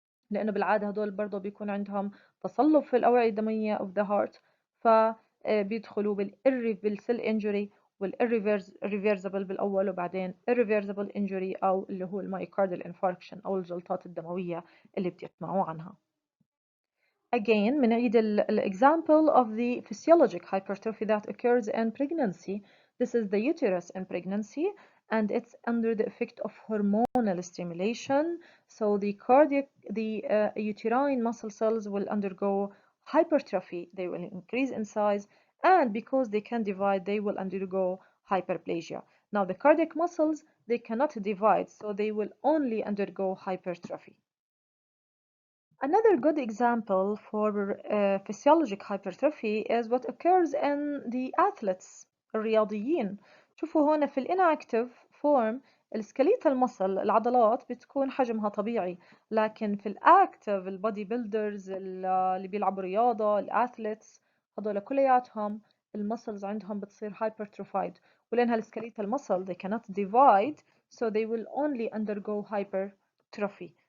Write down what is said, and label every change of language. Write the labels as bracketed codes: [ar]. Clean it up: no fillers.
[ar] لأنه بالعادة هدول برضه بيكون عندهم تصلب في الأوعية الدموية [en] of the heart، [ar] فبيدخلوا بالirreversible injury والirreversible بالأول وبعدين irreversible injury أو اللي هو المايوكاردال infarction أو الجلطات الدموية اللي بتسمعوا عنها. [en] Again [ar] بنعيد [en] example of the physiologic hypertrophy that occurs in pregnancy. This is the uterus in pregnancy and it's under the effect of hormonal stimulation. So the uterine muscle cells will undergo hypertrophy. They will increase in size, and because they can divide, they will undergo hyperplasia. Now the cardiac muscles, they cannot divide, so they will only undergo hypertrophy. Another good example for physiologic hypertrophy is what occurs in the athletes [ar] الرياضيين. شوفوا هنا في الانactive form الskeletal muscle العضلات بتكون حجمها طبيعي، لكن في الactive البودي بيلدرز اللي بيلعبوا رياضة الأثليتس هذول كلياتهم المسلز عندهم بتصير hypertrophied، ولأنها الskeletal muscle [en] they cannot divide so they will only undergo hypertrophy.